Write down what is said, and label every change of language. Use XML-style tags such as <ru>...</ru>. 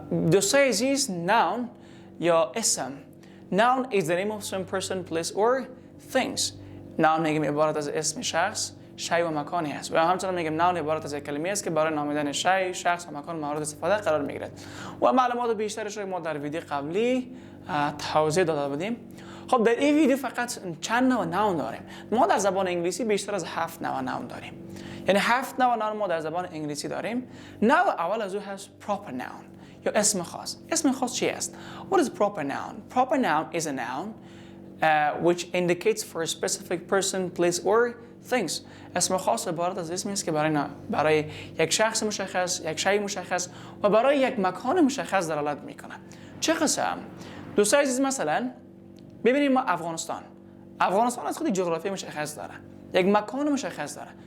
<fa>دوستان عزیز، نون یا اسم،</fa> <en>noun is the name of some person, place or things.</en> <fa>noun میگیم عبارت از اسم شخص، شی و مکانی است. و همچنین میگیم نون عبارت از کلمه است که برای نامیدن شی، شخص و مکان مورد استفاده قرار میگیرد. و معلومات بیشترش رو ما در ویدیو قبلی توضیح داده بودیم. خب در این ویدیو فقط چند نوع نون داریم. ما در زبان انگلیسی بیشتر از 7 نوع نون داریم. یعنی 7 نوع نون ما در زبان انگلیسی داریم. نوع اول از او هست proper noun یا اسم خاص. اسم خاص چی است؟</fa> <en>What is proper noun? Proper noun is a noun which indicates for a specific person, place or things.</en> <fa>اسم خاص عبارت از اسمی است که برای یک شخص مشخص، یک شی مشخص و برای یک مکان مشخص دلالت میکنه. چه قسم؟ دوستان عزیز، مثلا ببینید ما افغانستان از خود جغرافی مشخص داره، یک مکان مشخص داره.</fa>